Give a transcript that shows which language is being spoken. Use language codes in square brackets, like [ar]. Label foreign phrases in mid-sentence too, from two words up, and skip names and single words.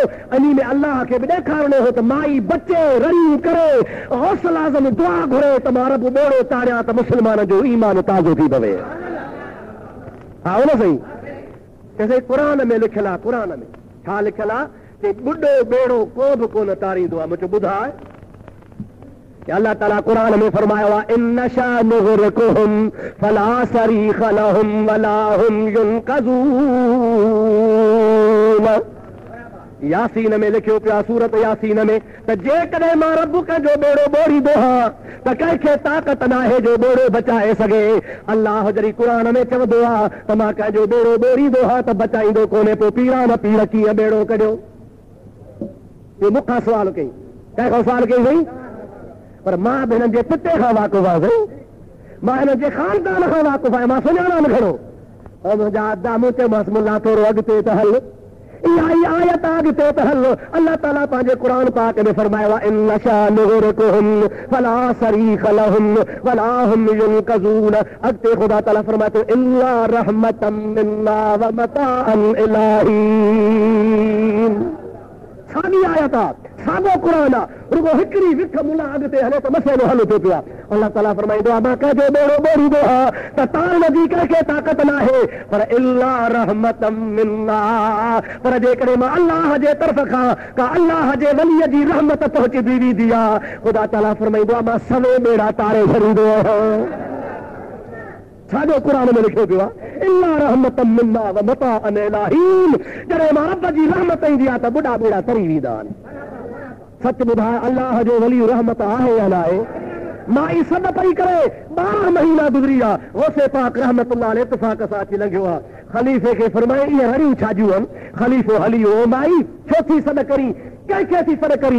[sd] अनी में अलाह खे बि ॾेखारणो हो त माई बचे रही करे हौसला आज़म दुआ घुरे त मां रब ॿेड़ो तारियां त मुस्लमान जो ईमान ताज़ो थी पवे। हा हो न सही। चइसि क़ुरान में लिखियल आहे, क़ुरान में छा लिखियल आहे कि ॿुॾो ॿेड़ो को बि कोन तारींदो आहे। मुंहिंजो ॿुधाए अल्लाह ताला कुरान में फरमायो आहे [ar] إن نشأ نغرقهم فلا صريخ لهم ولا هم ينقذون. [sd] यासीन में लिखियो पिया, सूरत यासीन में, त जेकॾहिं मां रब कंहिंजो ॿेड़ो ॿोड़ींदो हा त कंहिंखे ताक़त नाहे जो ॿेड़ो बचाए सघे। अल्लाह जॾहिं क़ुरान में चवंदो आहे त मां कंहिंजो ॿेड़ो ॿोड़ींदो हा त बचाईंदो कोन्हे, पोइ पीरा न पीर कीअं ॿेड़ो कढियो? इहो मूंखां सुवाल कई, कंहिंखां सुवाल कई वई? पर मां बि हिननि जे पिते खां वाक़ुफ़ आहियां, मां हिननि जे ख़ानदान खां वाक़ुफ़ आहियां, मां सुञाणा न खणो। ऐं मुंहिंजा अदामूं चयोमांसि मुला थोरो अॻिते त हल, इहा ई आयत अॻिते त हल। अल्लाह ताला पंहिंजे क़ुरान पाक में फरमायो आहे [ar] إن نشأ نغرقهم فلا صريخ لهم ولا هم ينقذون. [sd] अॻिते ख़ुदा ताला फरमाए थो [ar] إلا رحمة منا ومتاعا إلى حين. [sd] साॻी आयत आहे, साॻो क़ुरान आहे, रुगो हिकिड़ी विख मुला अॻिते हले त मसइलो हल थो पियो आहे। अल्लाह ताला फरमाईंदो आहे मां कंहिंजो ॿेड़ो ॿोड़ींदो हा त तारण जी कंहिंखे ताक़त न आहे, पर [ar] إلا رحمة منا, [sd] पर जेकॾहिं मां अल्लाह जे तरफ़ खां का अल्लाह जे वलीअ जी रहमत पहुचंदी वेंदी आहे, ख़ुदा ताला फरमाईंदो आहे मां सवे ॿेड़ा तारे छॾींदो आहियां। साॻो क़ुरान में लिखियो पियो आहे [ar] إلا رحمة منا ومتاعا إلى حين. [sd] जॾहिं मां रब जी रहमत ईंदी आहे त ॿुॾा ॿेड़ा तरी वेंदा आहिनि। सच ॿुधाए अल्लाह जो वली रहमत आहे या न आहे? माई सॾ पई करे 12 महीना गुज़री विया, गौसे पाक [ar] رحمة الله عليه [sd] इत्तिफ़ाक़ सां अची लंघियो आहे। ख़लीफ़े खे फरमाए इहे हरियूं छाजियूं आहिनि? ख़लीफ़ो हली वियो, माई छो थी सॾ करी, कंहिंखे थी सॾ करी?